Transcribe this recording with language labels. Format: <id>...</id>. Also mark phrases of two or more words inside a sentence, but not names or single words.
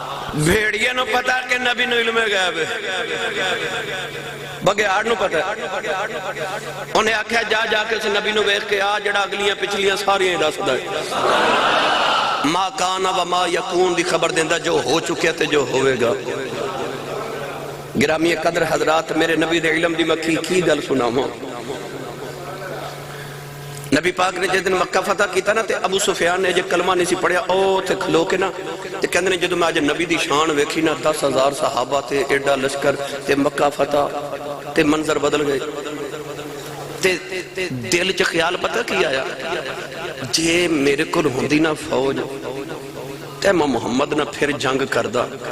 <pa>بھیڑیے نو پتا کہ نبی نو علم غیب ہے، بگیاڑ نو پتا ہے۔ انہیں آکھیا جا جا کے اس نبی نو ویکھ کے آ جڑا اگلیاں پچھلیاں ساریاں دسدا ہے،</pa> <ar>ما کان و ما یکون</ar> <pa>دی خبر دیندہ جو ہو چکے تے جو ہوئے گا۔ گرامی قدر حضرات، میرے نبی دے علم دی مکھی کی گل سناواں۔ نبی پاک نے جس دن مکہ فتح کیتا نا تے ابو سفیان نے جے کلمہ نہیں سی پڑھیا او تے کھلو کے نا تے کہندے نے جدوں میں اج نبی دی شان ویکھی نا 10,000 صحابہ تے ایڈا لشکر تے مکہ فتح تے منظر بدل گئے تے دل چ خیال پتہ کی آیا، جے میرے کول ہوندی نا فوج تے میں محمد نہ پھر جنگ کردا۔</pa>